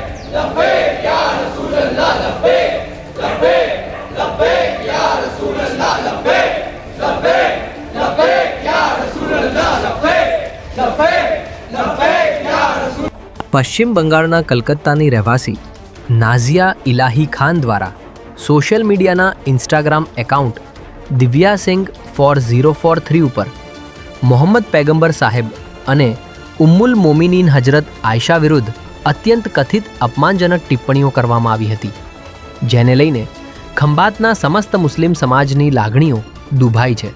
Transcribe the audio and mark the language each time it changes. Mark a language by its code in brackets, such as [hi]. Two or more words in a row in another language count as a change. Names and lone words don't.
[ar] لبيك يا رسول الله لبيك لبيك لبيك يا رسول الله لبيك لبيك لبيك يا رسول الله لبيك لبيك لبيك يا رسول. [gu] પશ્ચિમ બંગાળના કલકત્તાની રહેવાસી નાઝિયા ઇલાહી ખાન દ્વારા [en] social media [gu] ઇન્સ્ટાગ્રામ એકાઉન્ટ દિવ્યા સિંઘ 4043 ઉપર મોહમ્મદ પૈગંબર સાહેબ અને ઉમ્મુલ મોમિનીન હજરત આયશા વિરુદ્ધ અત્યંત કથિત અપમાનજનક ટિપ્પણીઓ કરવામાં આવી હતી, જેને લઈને ખંભાતના સમસ્ત મુસ્લિમ સમાજની લાગણીઓ દુભાઈ છે।